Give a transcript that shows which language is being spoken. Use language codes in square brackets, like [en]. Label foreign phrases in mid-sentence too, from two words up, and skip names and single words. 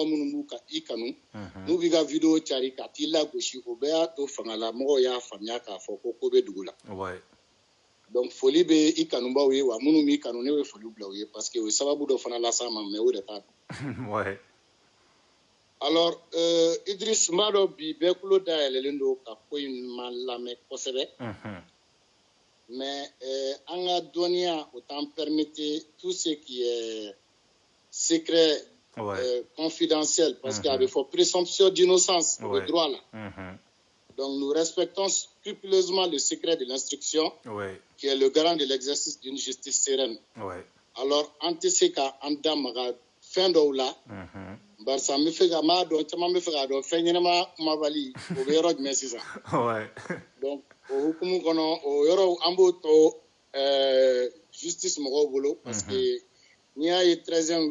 [bm] minnu b'u i kanu n'u b'i ka video cari ka t'i lagosi o bɛɛ y'a to fanga la mɔgɔw y'a faamuya k'a fɔ ko bɛ dugu la donc foli bɛ i kanubaw ye wa minnu b'i kanu ne bɛ foli bila u ye [fr] parce que [bm] o ye sababu dɔ fana las'an ma mais o de t'a dɔn alors Idriss n b'a dɔn bi bɛɛ tulo dayɛlɛlen don ka ko in ma lamɛn kosɛbɛ [fr] mais [bm] an ka dɔnniya o t'an [fr] permettre tout ce qui est secret confidentiel parce que [bm] a bɛ fɔ [fr] présomption d'innocence [bm] o bɛ droit la [fr] donc nous respectons scrupuleusement le secret de l'instruction qui est le garant de l'exercice d'une justice sereine [bm] alors an tɛ se ka an da maga fɛn dɔw la barisa n bɛ fɛ ka m'a dɔn caman bɛ fɛ k'a dɔn fɛn ɲɛnama kumabali o bɛ yɔrɔ jumɛn sisan donc o hukumu kɔnɔ o yɔrɔ an b'o to justice mɔgɔw bolo [fr] parce que [bm] n'i y'a ye 13e